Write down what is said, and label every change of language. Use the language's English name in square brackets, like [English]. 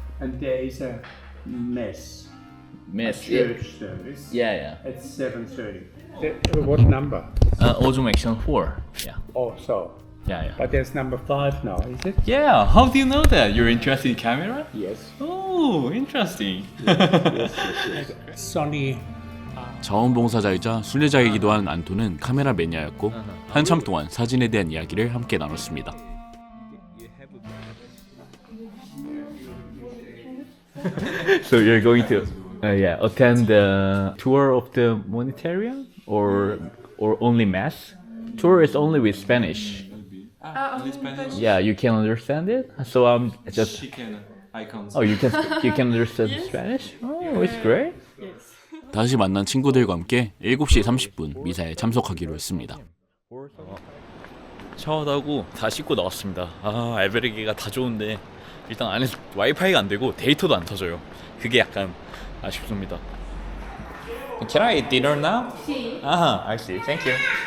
[English] And there is a mess. Miss. Church service. Yeah, yeah. At 7:30. What number? Ozum Action 4. Yeah. Oh, so. Yeah, yeah. But there's number 5 now, is it? Yeah. How do you know that? You're interested in camera? Yes. Oh, interesting. Sonny. [Korean] 자원봉사자이자 순례자이기도 한 안토는 카메라 매니아였고 한참 동안 사진에 대한 이야기를 함께 나눴습니다. [English] So you're going to attend the tour of the monetarium or only mass? Tour is only with Spanish. Yeah, you can understand it. So I'm just. She can. I can't. Oh, you can understand Spanish? Oh, it's great. [Korean] 다시 만난 친구들과 함께 7시 30분 미사에 참석하기로 했습니다. 샤워도 하고 다 씻고 나왔습니다. 아, 알베르게가 다 좋은데 일단 안에서 와이파이가 안 되고 데이터도 안 터져요. 그게 약간 아쉽습니다. [English] Can I eat dinner now? [Spanish] Sí. [English] Ah, I see. Thank you.